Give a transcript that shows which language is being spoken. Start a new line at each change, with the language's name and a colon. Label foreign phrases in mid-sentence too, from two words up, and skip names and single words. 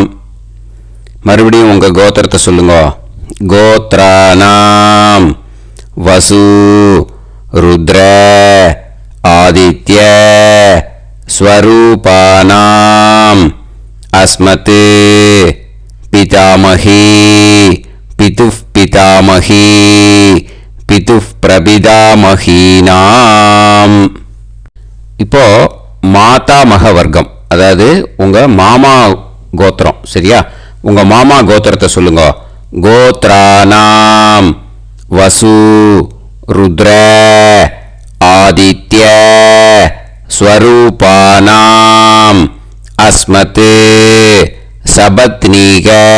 Tamil: மறுபடியும் உங்க கோத்திரத்தை சொல்லுங்க.
Sanskrit: गोत्राणां वसु रुद्र आदित्य स्वरूपाणाम् अस्मत् पितामही पितुः पितामही पितुः प्रपितामहीनाम्.
Tamil: இப்போ மாதாமக வர்க்கம், அதாவது உங்க மாமா கோத்திரம். சரியா? உங்க மாமா கோத்திரத்தை சொல்லுங்க.
Sanskrit: गोत्राणां वसु रुद्र आदित्य स्वरूपाणाम् अस्मत् सपत्नीक